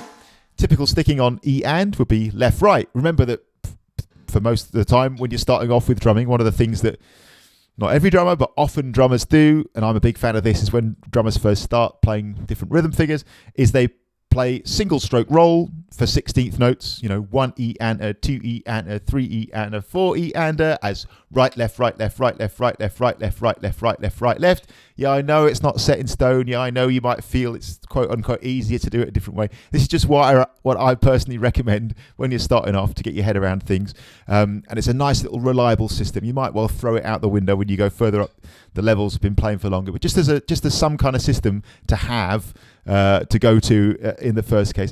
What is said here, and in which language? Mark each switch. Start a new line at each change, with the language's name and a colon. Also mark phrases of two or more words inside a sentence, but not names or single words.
English: Typical sticking on E-and would be left-right. Remember that for most of the time when you're starting off with drumming, one of the things that not every drummer, but often drummers do, and I'm a big fan of this, is when drummers first start playing different rhythm figures, is they play single stroke roll for 16th notes, 1-e-ander, 2-e-ander, 3-e-ander, 4-e-ander, as right, left, right, left, right, left, right, left, right, left, right, left, right, left, right, left. Yeah, I know it's not set in stone. Yeah, I know you might feel it's quote unquote easier to do it a different way. This is just what I personally recommend when you're starting off to get your head around things. And it's a nice little reliable system. You might well throw it out the window when you go further up the levels, have been playing for longer, but just as some kind of system to have, to go to in the first case.